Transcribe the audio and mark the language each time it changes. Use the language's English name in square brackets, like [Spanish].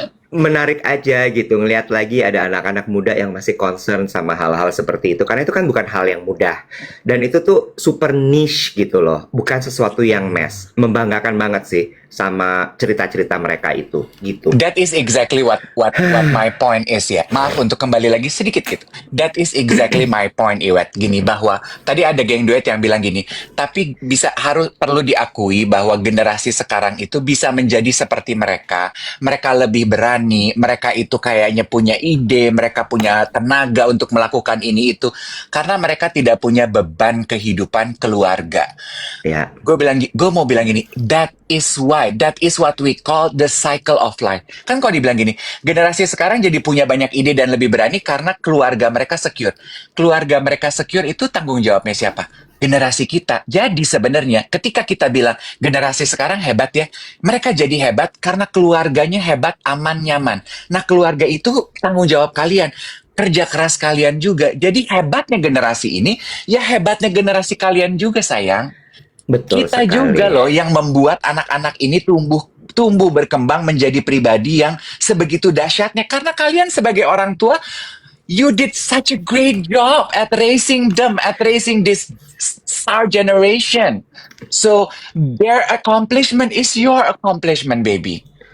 [Indonesian] Menarik aja gitu ngelihat lagi ada anak-anak muda yang masih concern sama hal-hal seperti itu karena itu kan bukan hal yang mudah dan itu tuh super niche gitu loh, bukan sesuatu yang mass. Membanggakan banget sih sama cerita-cerita mereka itu gitu. [English] That is exactly what my point is ya. [Indonesian] Maaf untuk kembali lagi sedikit gitu. [English] That is exactly my point, Iwet. [Indonesian] Gini, bahwa tadi ada geng duet yang bilang gini, tapi perlu diakui bahwa generasi sekarang itu bisa menjadi seperti mereka. Mereka lebih berani, mereka itu kayaknya punya ide, mereka punya tenaga untuk melakukan ini itu karena mereka tidak punya beban kehidupan keluarga. Ya, Gue mau bilang gini, [English] that is what we call the cycle of life. [Indonesian] Kan kalau dibilang gini, generasi sekarang jadi punya banyak ide dan lebih berani karena keluarga mereka secure. Keluarga mereka secure itu tanggung jawabnya siapa? Generasi kita. Jadi sebenarnya ketika kita bilang generasi sekarang hebat ya, mereka jadi hebat karena keluarganya hebat, aman, nyaman. Nah, keluarga itu tanggung jawab kalian. Kerja keras kalian juga. Jadi hebatnya generasi ini, ya hebatnya generasi kalian juga, sayang. betul Kita sekali. juga loh yang membuat anak-anak ini tumbuh berkembang menjadi pribadi yang sebegitu dahsyatnya karena kalian sebagai orang tua, [English] you did such a great job at raising them, at raising this star generation. So their accomplishment is your accomplishment, baby.